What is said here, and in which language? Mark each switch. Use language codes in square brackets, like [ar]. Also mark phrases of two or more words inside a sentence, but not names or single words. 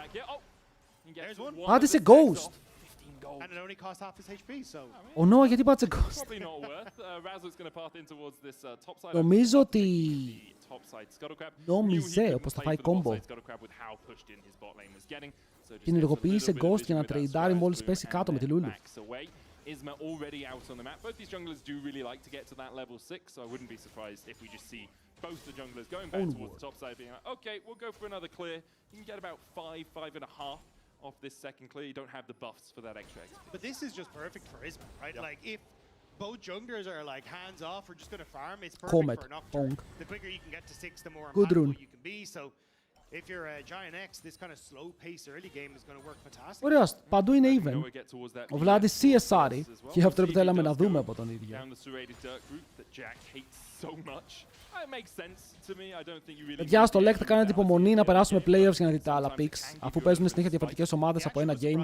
[el] Πάτησε ghost. Ο Noah γιατί πάτησε ghost. Νομίζω ότι νόμιζε όπως θα φάει combo. Την ενεργοποίησε ghost για να τρεϊντάρει μόλις πέσει κάτω με τη Lulu. [en] Isma already out on the map. Both these junglers do really like to get to that level 6, so I wouldn't be surprised if we just see both the junglers going back towards the top side being like, okay, we'll go for another clear. You can get about 5.5 off this second clear. You don't have the buffs for that extra XP. But this is just perfect for Isma, right? Like if both junglers are like hands off, we're just going to farm, it's perfect for Nocturne. The quicker you can get to 6, the more impactful you can be. So if you're a Giant X, this kind of slow pace early game is going to work fantastic. [el] Ωραίος, παντού είναι even. Ο Βλάντης CSR και αυτό που θέλαμε να δούμε από τον ίδιο. Παιδιά, στο Lec θα κάνετε υπομονή να περάσουμε playoffs για να δείτε άλλα picks, αφού παίζουν συνέχεια διαφορετικές ομάδες από ένα game.